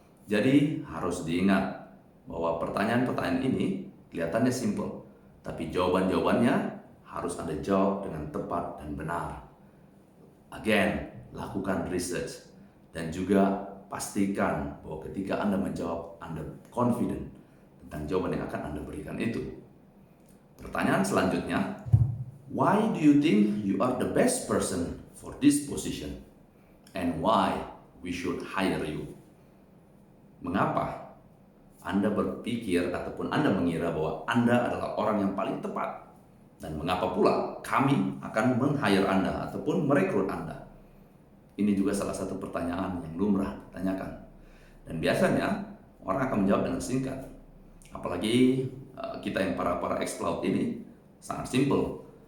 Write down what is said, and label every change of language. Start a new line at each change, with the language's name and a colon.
Indonesian: Jadi harus diingat bahwa pertanyaan-pertanyaan ini kelihatannya simple, tapi jawaban-jawabannya harus Anda jawab dengan tepat dan benar. Again, lakukan research dan juga pastikan bahwa ketika Anda menjawab, Anda confident tentang jawaban yang akan Anda berikan itu. Pertanyaan selanjutnya,
English: why do you think you are the best person for this position? And why we should hire you?
Indonesian: Mengapa Anda berpikir ataupun Anda mengira bahwa Anda adalah orang yang paling tepat? Dan mengapa pula kami akan meng-hire Anda ataupun merekrut Anda? Ini juga salah satu pertanyaan yang lumrah ditanyakan. Dan biasanya orang akan menjawab dengan singkat. Apalagi kita yang para exploit ini sangat simple.